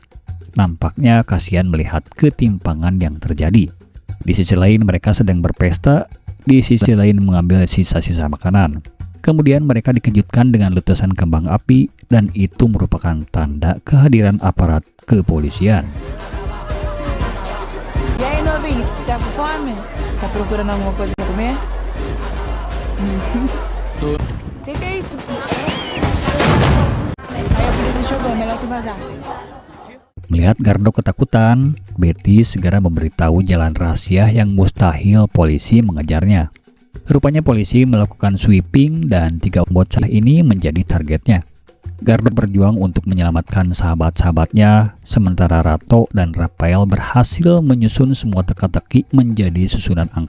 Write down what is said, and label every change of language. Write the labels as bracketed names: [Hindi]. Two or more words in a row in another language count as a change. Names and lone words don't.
[Indonesian] Nampaknya kasihan melihat ketimpangan yang terjadi. Di sisi lain mereka sedang berpesta, di sisi lain mengambil sisa-sisa makanan. Kemudian mereka dikejutkan dengan letusan kembang api, dan itu merupakan tanda kehadiran aparat kepolisian. [Portuguese] E aí, novinho? Tá com fome? Tá procurando alguma coisa pra comer? Que é isso? Aí a polícia chegou, melhor tu vazar. [Indonesian] Melihat Gardo ketakutan, Betty segera memberitahu jalan rahasia yang mustahil polisi mengejarnya. Rupanya polisi melakukan sweeping dan 3 bocah ini menjadi targetnya. Gardo berjuang untuk menyelamatkan sahabat-sahabatnya, sementara Rato dan Rafael berhasil menyusun semua teka-teki menjadi susunan angka.